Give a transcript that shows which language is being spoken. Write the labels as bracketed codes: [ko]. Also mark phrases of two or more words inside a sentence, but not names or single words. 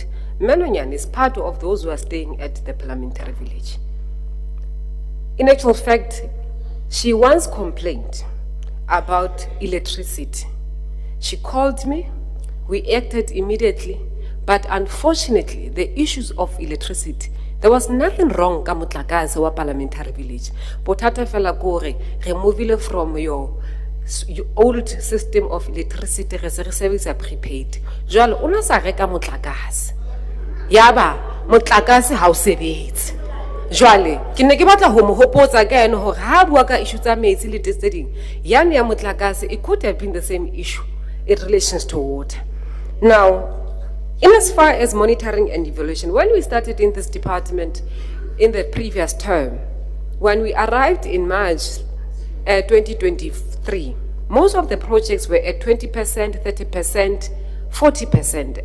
[en] Melonyan is part of those who are staying at the Parliamentary Village. In actual fact, she once complained about electricity. She called me, we acted immediately, but unfortunately, the issues of electricity, there was nothing wrong [st] ka motlakase wa [en] Parliamentary Village. [st] Bothata fela gore [en] remove it from your old system of electricity, [st] re service a prepaid. Jwale ona sa reka motlakase. Yaba motlakase ha o sebetse. Jwale ke ne ke batla ho mo hopotsa ka ene hore ha bua ka issue tsa metsi le tse ding yana ya motlakase, [en] it could have been the same issue in relations to water. Now, in as far as monitoring and evaluation, when we started in this department in the previous term, when we arrived in March 2023, most of the projects were at 20%, 30%, 40%.